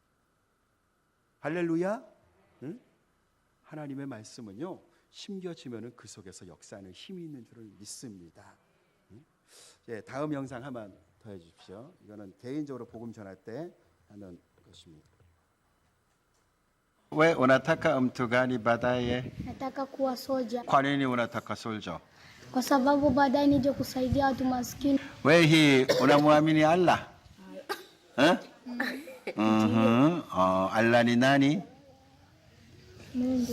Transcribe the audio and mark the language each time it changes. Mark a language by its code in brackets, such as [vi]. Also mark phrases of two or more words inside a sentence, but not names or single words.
[ko] 할렐루야. 응? 하나님의 말씀은요, 심겨지면은 그 속에서 역사하는 힘이 있는 줄을 믿습니다. 응? 다음 영상 한번 더 해주십시오. 이거는 개인적으로 복음 전할 때 하는 것입니다. [sw] 왜 unataka mtu gani baadaye? Nataka kuwa soja Kwa nini unataka soldier? kwa sababu baadaye nije kusaidia watu maskini. Wewe hii unamwamini Allah? Allah ni nani? Mungu.